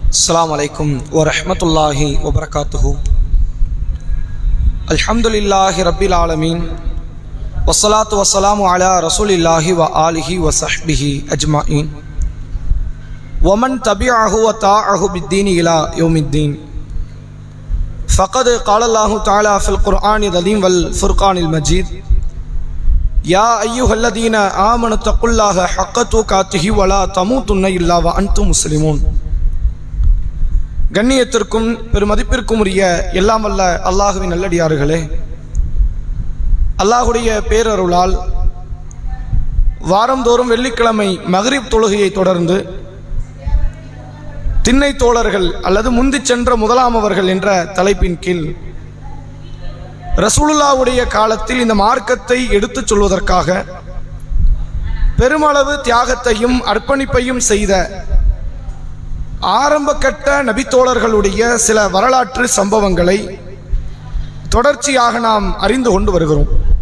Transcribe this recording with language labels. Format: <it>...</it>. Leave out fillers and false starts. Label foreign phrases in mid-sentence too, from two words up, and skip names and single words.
<ar>السلام عليكم ورحمة الله وبركاته. الحمد لله رب العالمين والصلاة والسلام على رسول الله وآله وصحبه أجمعين ومن تبعه وطاعه بالدين إلى يوم الدين. ஃபகத் قال الله تعالى في القرآن العظيم والفرقان المجيد يا أيها الذين آمنوا اتقوا الله حق تقاته ولا تموتن إلا وأنتم مسلمون.</ar> <ta>கண்ணியத்திற்கும் பெருமதிப்பிற்கும் உரிய எல்லாம் வல்ல அல்லாஹுவின் நல்லடியார்களே, அல்லாஹுடைய பேரருளால் வாரந்தோறும் வெள்ளிக்கிழமை மக்ரிப் தொழுகையை தொடர்ந்து திண்ணை தோழர்கள் அல்லது முந்தி சென்ற முதலாமவர்கள் என்ற தலைப்பின் கீழ் ரசூலுல்லாஹ்வுடைய காலத்தில் இந்த மார்க்கத்தை எடுத்துச் சொல்வதற்காக பெருமளவு தியாகத்தையும் அர்ப்பணிப்பையும் செய்த ஆரம்ப கட்ட நபித்தோழர்களுடைய சில வரலாற்று சம்பவங்களை தொடர்ச்சியாக நாம் அறிந்து கொண்டு வருகிறோம்.</ta>